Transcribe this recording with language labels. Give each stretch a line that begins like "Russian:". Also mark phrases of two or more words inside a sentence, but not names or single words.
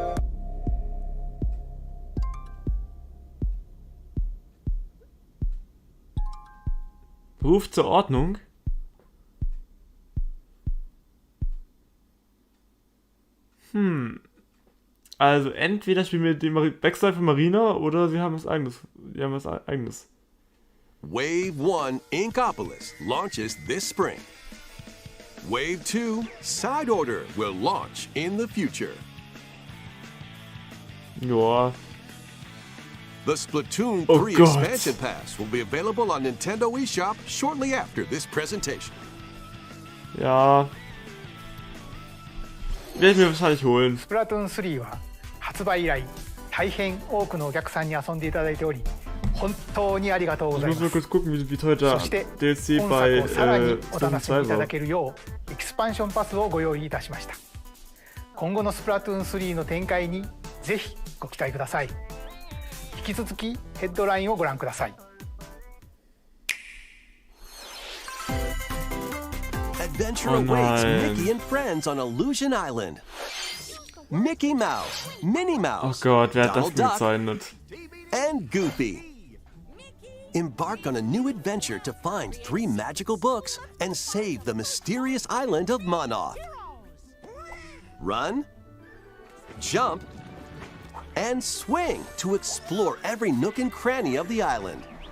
German: Ruf zur Ordnung. Also entweder spielen wir den Backstory von Marina oder sie haben was eigenes.
English: Wave 1 Inkopolis launches this spring. Wave 2 Side Order will launch in the future.
German: Ja.
English: The Splatoon 3 Expansion Pass will be available on Nintendo eShop shortly after this presentation.
German: Ja. Werde ich mir wahrscheinlich holen.
Japanese: Splatoon 3は発売以来大変多くのお客さんに遊んでいただいており本当にありがとうございます。
German: Ich muss nur kurz gucken, wie teuer der DLC bei
Japanese: さらにお楽しみいただけるようエキスパンションパスをご用意いたしました。今後のスプラトゥーン3の展開にぜひご期待ください。引き続きヘッドラインをご覧ください。
English: Adventure awaits Mickey and friends on Illusion Island. Mickey Mouse, Minnie Mouse,
German: oh Gott, wer hat das
English: Donald Duck,
German: gezeichnet?
English: and Goofy. Embark on a new adventure to find 3 magical books and save the mysterious island of Monoth. Run, jump, and swing to explore every nook and cranny of the island.